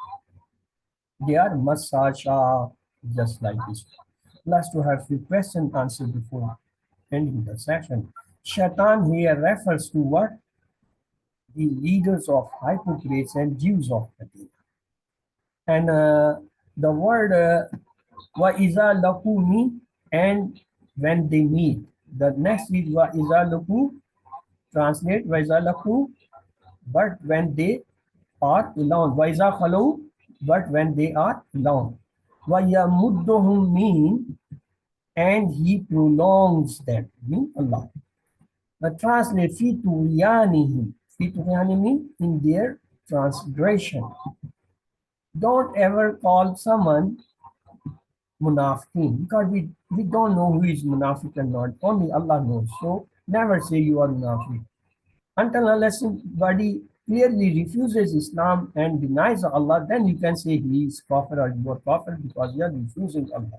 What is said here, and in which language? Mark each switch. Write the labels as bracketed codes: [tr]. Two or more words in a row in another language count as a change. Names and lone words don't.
[en] They are Masasha, just like this. Plus to have few questions answered before ending the session. Shaitan here refers to what? The leaders of hypocrites and Jews of Medina. And the word [ar] وإذا لقوا [en] mean and when they meet. The next is [ar] وإذا لقوا, [en] translate [ar] وإذا لقوا, [en] but when they are alone. [ar] وإذا خلوا, [en] but when they are alone. [ar] ويمدهم [en] mean and he prolongs them, mean Allah. But translate [ar] في طغيانهم. في طغيانهم [en] mean in their transgression. Don't ever call someone munafiqeen because we don't know who is munafiq or not. Only Allah knows. So never say you are munafiq. Until unless somebody clearly refuses Islam and denies Allah, then you can say he is kafir or you are kafir because you are refusing Allah.